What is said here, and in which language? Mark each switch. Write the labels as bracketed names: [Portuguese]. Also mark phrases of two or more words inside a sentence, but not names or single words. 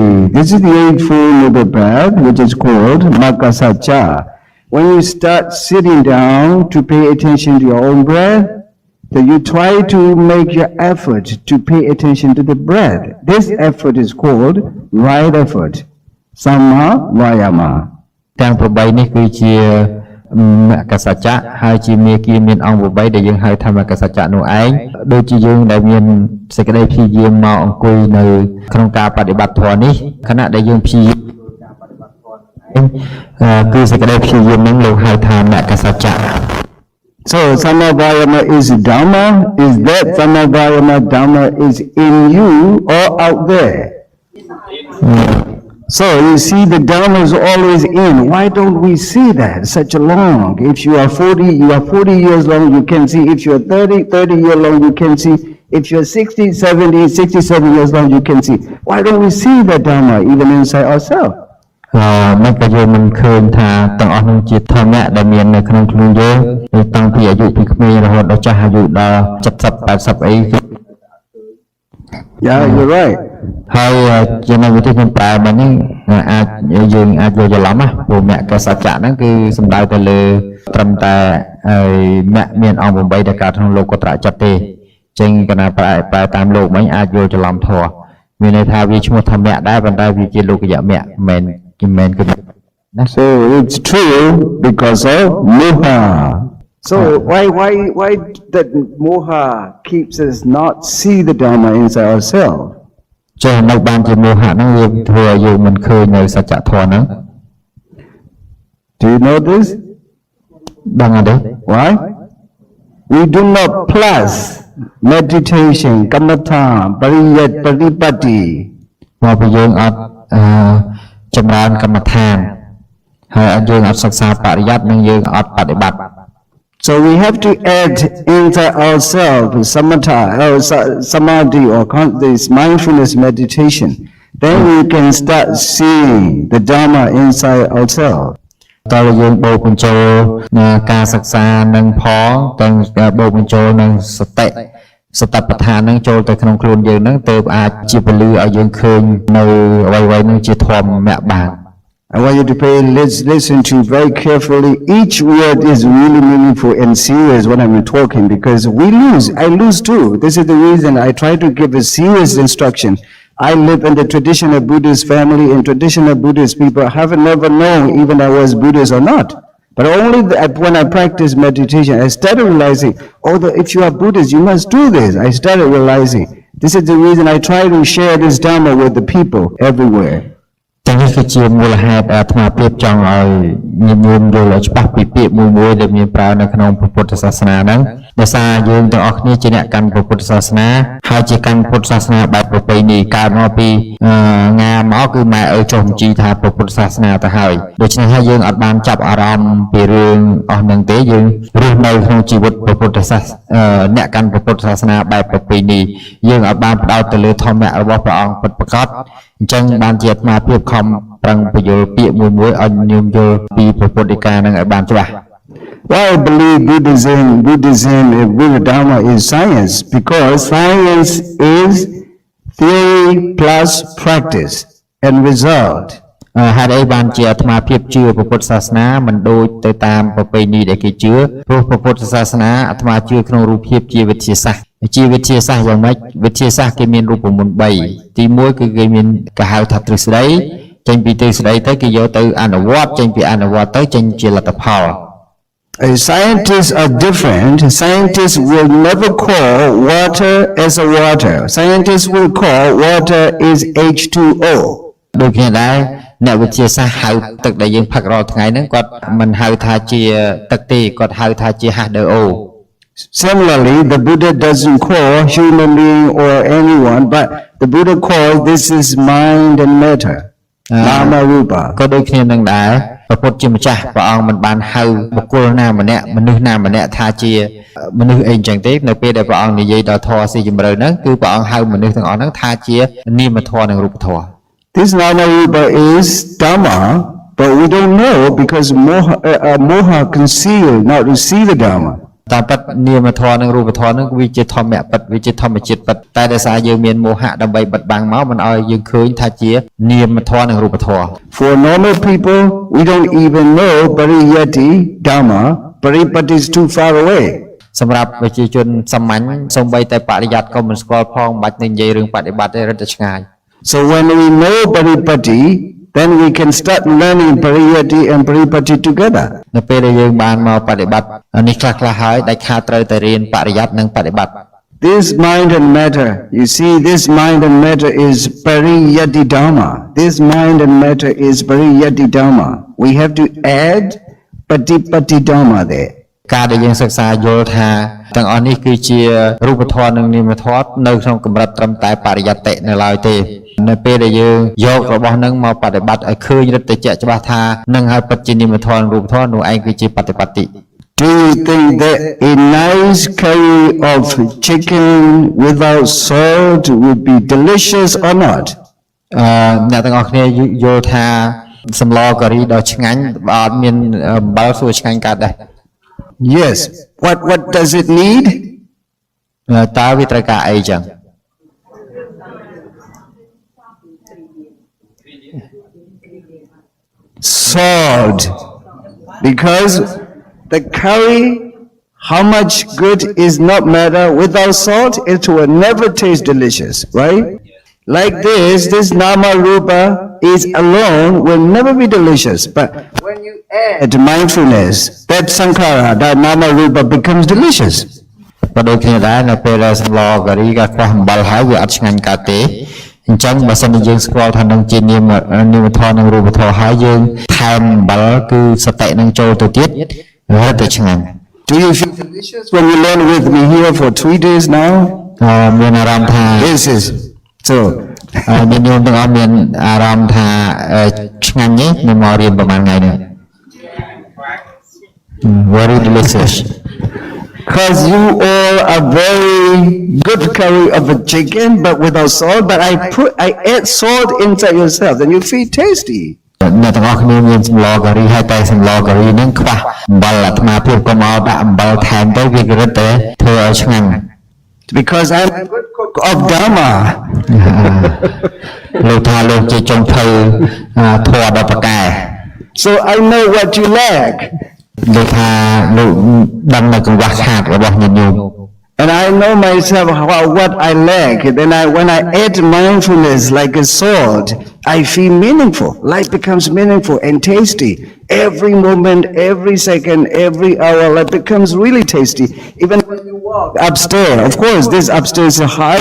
[English] This is the Eightfold Noble Path, which is called Maggasacca. When you start sitting down to pay attention to your own breath, then you try to make your effort to pay attention to the breath. This effort is called right effort. [Pali] Samma Vayama. [Khmer] ទាំង8នេះគឺជាមគ្គសច្ចៈហើយជាមេគាមានអង្គ8ដែលយើងហៅថាមគ្គសច្ចៈនោះឯងដូចជាយើងដែលមានសេចក្តីព្យាយាមមកអង្គុយនៅក្នុងការបដិបត្តិធម៌នេះខណៈដែលយើងព្យាយាមគឺសេចក្តីព្យាយាមនឹងលោកហៅថាមគ្គសច្ចៈ [English] So [Pali] Samma Vayama [English] is Dhamma. Is that [Pali] Samma Vayama Dhamma [English] is in you or out there? So you see the Dharma is always in. Why don't we see that such a long? If you are 40 years long, you can see. If you are 30 years long, you can see. If you are 60, 70, 67 years long, you can see. Why don't we see the Dharma even inside ourselves? [Khmer] មិនក៏យើងមិនឃើញថាទាំងអស់នោះជាធម្មៈដែលមាននៅក្នុងខ្លួនយើងតាំងពីអាយុពីក្មេងរហូតដល់ចាស់អាយុដល់70 80អី [English] Yeah, you're right. [Khmer] ហើយជានៅវិធីខ្ញុំប្រើមកនេះអាចយើងអាចយកច្រឡំណាព្រោះមគ្គសច្ចៈហ្នឹងគឺសំដៅទៅលើត្រឹមតែមគ្គមានអង្គ8ដែលកើតក្នុងលោកុត្រចិត្តទេចេញកណាប្រែតាមលោកមិញអាចយល់ច្រឡំធម៌មានន័យថាវាឈ្មោះធម្មៈដែរប៉ុន្តែវាជាលោកយមគ្គមិនមែនគឺណា [English] So it's true because of moha. So why that moha keeps us not see the Dharma inside ourselves? [Khmer] ចេះនៅបានជាមោហៈហ្នឹងវាធ្វើឲ្យយើងមិនឃើញនៅសច្ចធម៌ហ្នឹង [English] Do you know this? [Khmer] ដឹងអត់ទេ [English] Why? We do not plus meditation, [Pali] kamatha, pariyat, paripatti. [Khmer] មកពីយើងអត់ចម្រើនកម្មដ្ឋានហើយយើងអត់សិក្សាបរិយ័តនិងយើងអត់បដិបត្តិ [English] So we have to add inside ourselves samatha or samadhi or this mindfulness meditation. Then we can start seeing the Dharma inside ourselves. [Khmer] តើយើងបូកបញ្ចូលការសិក្សានឹងផងទាំងបូកបញ្ចូលនឹងសតិបដ្ឋាននឹងចូលទៅក្នុងខ្លួនយើងនឹងទើបអាចជាពលឺឲ្យយើងឃើញនៅអ្វីៗនឹងជាធម្មៈបាន [English] I want you to listen to very carefully. Each word is really meaningful and serious when I'm talking because I lose too. This is the reason I try to give a serious instruction. I live in the traditional Buddhist family and traditional Buddhist people have never known even I was Buddhist or not. But only when I practice meditation, I started realizing, if you are Buddhist, you must do this. I started realizing. This is the reason I try to share this Dharma with the people everywhere. [Khmer] ទាំងនេះគឺជាមូលហេតុអាត្មាភាពចង់ឲ្យញាតិញោមយល់ឲ្យច្បាស់ពីពាក្យមួយដែលមានប្រើនៅក្នុងពុទ្ធសាសនាហ្នឹងដោយសារយើងទាំងអស់ គ្នាជាអ្នកកាន់ពុទ្ធសាសនាហើយជាកាន់ពុទ្ធសាសនាបែបប្រពៃណីកើតមកពីងាមកគឺម៉ែឪចុះបញ្ជីថាពុទ្ធសាសនាទៅហើយដូច្នេះហើយយើងអត់បានចាប់អារម្មណ៍ពីរឿងអស់ហ្នឹងទេយើងរស់នៅក្នុងជីវិតពុទ្ធសាសអ្នកកាន់ពុទ្ធសាសនាបែបប្រពៃណីយើងអត់បានផ្ដោតទៅលើធម្មៈរបស់ព្រះអង្គពិតប្រាកដអញ្ចឹងបានជាអាត្មាភាពខំប្រឹងបញ្យល់ពាក្យមួយឲ្យញោមយល់ពីពុទ្ធដីកានឹងឲ្យបានច្បាស់ [English] Why I believe Buddhism and Buddha Dharma is science because science is theory plus practice and result. [Khmer] ហេតុអីបានជាអាត្មាភាពជឿពុទ្ធសាសនាមិនដូចទៅតាមប្រពៃណីដែលគេជឿព្រោះពុទ្ធសាសនាអាត្មាជឿក្នុងរូបភាពជាវិទ្យាសាស្ត្រយ៉ាងម៉េចវិទ្យាសាស្ត្រគេមានរូបមន្ត3ទី1គឺគេមានគេហៅថាទ្រឹស្ដីចេញពីទ្រឹស្ដីទៅគេយកទៅអនុវត្តចេញពីអនុវត្តទៅចេញជាលទ្ធផល [English] Scientists are different. Scientists will never call water as a water. Scientists will call water is H2O. [Khmer] ដូចគ្នាដែរអ្នកវិទ្យាសាស្ត្រហៅទឹកដែលយើងផឹករាល់ថ្ងៃហ្នឹងគាត់មិនហៅថាជាទឹកទេគាត់ហៅថាជា H2O. [English] Similarly, the Buddha doesn't call human being or anyone, but the Buddha calls this is mind and matter. [Pali] Nama Rupa. [Khmer] ក៏ដូចគ្នានឹងដែរព្រះពុទ្ធជាម្ចាស់ព្រះអង្គមិនបានហៅបុគ្គលណាម្នាក់មនុស្សណាម្នាក់ថាជាមនុស្សអីចឹងទេនៅពេលដែលព្រះអង្គនិយាយដល់ធម៌ស៊ីជម្រៅហ្នឹងគឺព្រះអង្គហៅមនុស្សទាំងអស់ហ្នឹងថាជានាមធម៌និងរូបធម៌ [English] This [Pali] Nama Rupa [English] is Dhamma, but we don't know because moha concealed not to see the Dhamma. [Khmer] តាមពិតនាមធម៌និងរូបធម៌ហ្នឹងវាជាធម្មៈពិតវាជាធម្មជាតិពិតតែដោយសារយើងមានមោហៈដើម្បីបិទបាំងមកមិនឲ្យយើងឃើញថាជានាមធម៌និងរូបធម៌ [English] For normal people, we don't even know [Pali] Pariyati Dhamma. [English] Paripatti is too far away. [Khmer] សម្រាប់ប្រជាជនសាមញ្ញសូម្បីតែបរិយ័តក៏មិនស្គាល់ផងមិនបាច់នឹងនិយាយរឿងបដិបត្តិទេរត់តែឆ្ងាយ [English] So when we know Paripatti, then we can start learning Pariyati and Paripatti together. [Khmer] នៅពេលដែលយើងបានមកបដិបត្តិនេះខ្លះហើយដាច់ខាតត្រូវតែរៀនបរិយ័តនិងបដិបត្តិ [English] This mind and matter, you see, this mind and matter is [Pali] Pariyati Dhamma. [English] This mind and matter is [Pali] Pariyati Dhamma. [English] We have to add [Pali] Patipatti Dhamma [English] there. [Khmer] ការដែលយើងសិក្សាយល់ថាទាំងអស់នេះគឺជារូបធម៌និងនាមធម៌នៅក្នុងកម្រិតត្រឹមតែបរិយត្តិនៅឡើយទេនៅពេលដែលយើងយករបស់ហ្នឹងមកបប្រតិបត្តិឲ្យឃើញរឹតតែជាក់ច្បាស់ថានឹងហើយពិតជានាមធម៌រូបធម៌នោះឯងគឺជាបប្រតិបត្តិ [English] Do you think that a nice curry of chicken without salt would be delicious or not? [Khmer] អ្នកទាំងអស់គ្នាយល់ថាសម្លការីដ៏ឆ្ងាញ់បើអត់មានអំបិលសួរឆ្ងាញ់កើតដែរ [English] Yes. What does it need? [Khmer] តើវាត្រូវការអីចឹង [English] Salt. Because the curry, how much good is not matter. Without salt, it will never taste delicious, right? Like this [Pali] nama rupa [English] is alone will never be delicious. But when you add mindfulness, that sankhara, that [Pali] nama rupa [English] becomes delicious. [Khmer] ក៏ដូចគ្នាដែរនៅពេលដែលសម្លការីក៏ខ្វះអំបិលហើយវាអត់ឆ្ងាញ់កើតទេអញ្ចឹងបើសិនជាយើងស្គាល់ថានឹងជានាមធម៌និងរូបធម៌ហើយយើងថែមអំបិលគឺសតិនឹងចូលទៅទៀតរត់តែឆ្ងាញ់ [English] Do you feel delicious when you learn with me here for 3 days now? [Khmer] មានអារម្មណ៍ថា [English] This is so. [Khmer] មានញោមទាំងអស់មានអារម្មណ៍ថាឆ្ងាញ់ទេនៅមករៀនប្រហែលថ្ងៃនេះ [English] Very delicious. Because you all are very good curry of a chicken, but without salt. But I add salt inside yourself, and you feel tasty. [Khmer] អ្នកទាំងអស់គ្នាមានសម្លការីហើយតែសម្លការីហ្នឹងខ្វះអំបិលអាត្មាភាពក៏មកដាក់អំបិលថែមទៅវារឹតតែធ្វើឲ្យឆ្ងាញ់ [English] Because I'm a good cook of Dharma. [Khmer] លោកថាលោកជាចុងភៅធម៌ដល់ប្រកែ [English] So I know what you lack. [Khmer] លោកថាលោកដឹងនៅកង្វះខាតរបស់ញាតិញោម [English] And I know myself what I lack. Then when I add mindfulness like a salt, I feel meaningful. Life becomes meaningful and tasty. Every moment, every second, every hour, life becomes really tasty. Even when you walk upstairs, of course, this upstairs is high.